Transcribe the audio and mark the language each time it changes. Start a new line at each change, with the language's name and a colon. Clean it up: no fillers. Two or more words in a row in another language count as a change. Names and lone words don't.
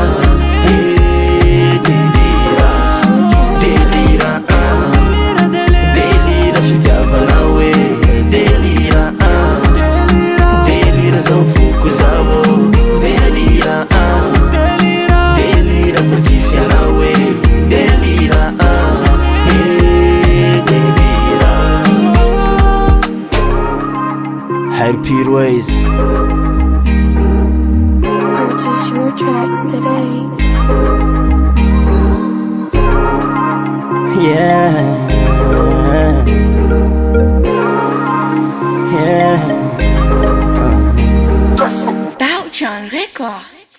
Malagasy: Delira Delira Delira fitiavanao e Delira Delira zao foko zao Delira Delira fa tsisy anao e Delira Delira Herpir Ways
English: Purchase your tracks today. Yeah Doubt John Record.